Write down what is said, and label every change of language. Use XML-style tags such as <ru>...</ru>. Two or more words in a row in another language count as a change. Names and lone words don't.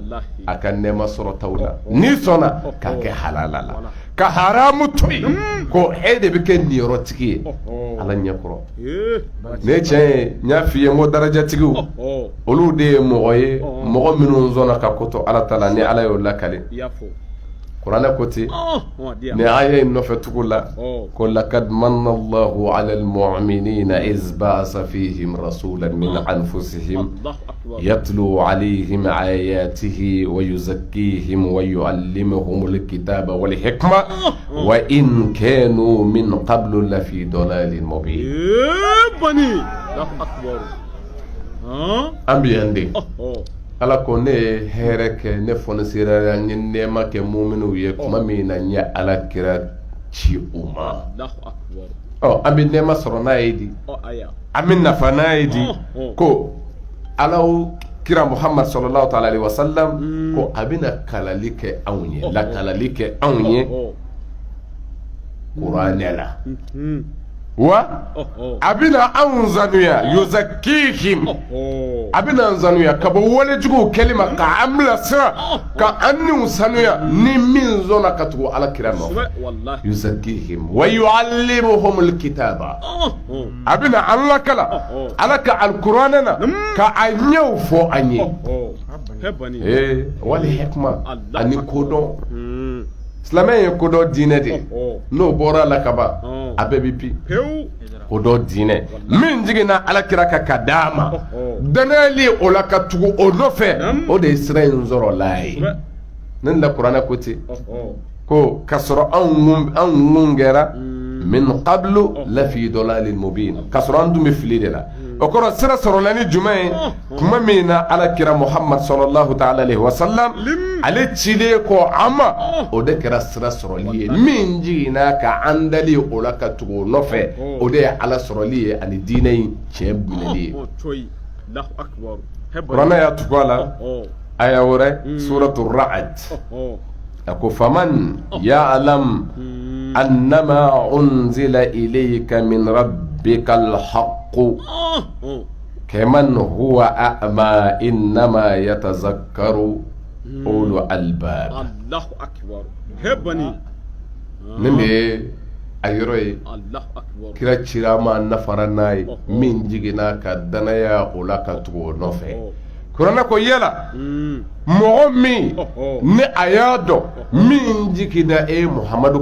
<bm>a ka nɛɛma sɔrɔtaw la n'i sɔnna k'a kɛ halala la ka haramu to yen ko e de bɛ kɛ niyɔrɔtigi ye ala ɲɛkɔrɔ ne tiɲɛ ye n y'a f'i ye n ko darajatigiw olu de ye mɔgɔ ye mɔgɔ minnu sɔnna ka ko to ala ta la ni ala y'o lakale kuranɛ ko ten ni aya in nɔfɛ tugu la ko</bm> <ar>لقد من الله على المؤمنين إذ بعث فيهم رسولا من أنفسهم يتلو عليهم آياته ويزكيهم ويعلمهم الكتاب والحكمة وإن كانوا من قبل لفي ضلال مبين bani akbar</ar> <bm>ambiyande ala ko ne ye hɛrɛ kɛ ne fɔnisera n ye nɛɛma kɛ muminw ye kuma min na n ye ala kira ci u ma an bɛ nɛɛma sɔrɔ n'a ye di an bɛ nafa n'a ye di ko alaw kira muhammad</bm> <ar>صلى الله تعالى عليه وسلم</ar> <bm>ko a bɛna kalali kɛ anw ye lakalali kɛ anw ye kuranɛ la wa a bɛna anw sanuya yuzakkihim a bɛna an sanuya ka bɔ walejuguw kɛli ma ka an bilasira ka an niw sanuya ni min sɔnna ka tugu alakira nɔfɛ</bm> <ar>يزكيهم ويعلمهم الكتاب</ar> <bm>a bɛna an lakala ala ka alkuranɛ na ka a ɲɛw fɔ an ye</bm> <ar>والحكمة</ar> <bm>ani kodɔn silamɛ ye kodɔn diinɛ de n'o bɔra la ka ban a bɛɛ bɛ bi kodɔn diinɛ min jiginna alakira ka ka d'a ma danayali o la ka tugu o nɔfɛ o de ye sira in sɔrɔ la ye ne la kuranɛ ko ten ko ka sɔrɔ anw mun kɛra</bm> <ar>من قبل لفي ضلال مبين</ar> <bm>ka sɔrɔ an dun bɛ fili de la o kɔrɔ sira sɔrɔla ni jumɛn ye kuma min na alakira muhammad</bm> <ar>صلى الله تعالى عليه وسلم</ar> <bm>ale cilen kɔ an ma o de kɛra sira sɔrɔli ye min jiginna ka an dali o la ka tugu o nɔfɛ o de ye ala sɔrɔli ye ani diinɛ in tiɲɛ minɛli ye kuranɛ y'a tugu a la aya wɛrɛ suratu ra'd a ko</bm> <ar>أفمن يعلم أنما أنزل إليك من ربك الحق كمن هو أعمى إنما يتذكر أولو الألباب الله أكبر hebani</ar> <bm>nin de ye a yɔrɔ ye kira cira ma nafara n'a ye min jiginna ka danaya o la ka tugu o nɔfɛ kuranɛ ko yala mɔgɔ min ni a y'a dɔn min jiginna muhamadu</bm>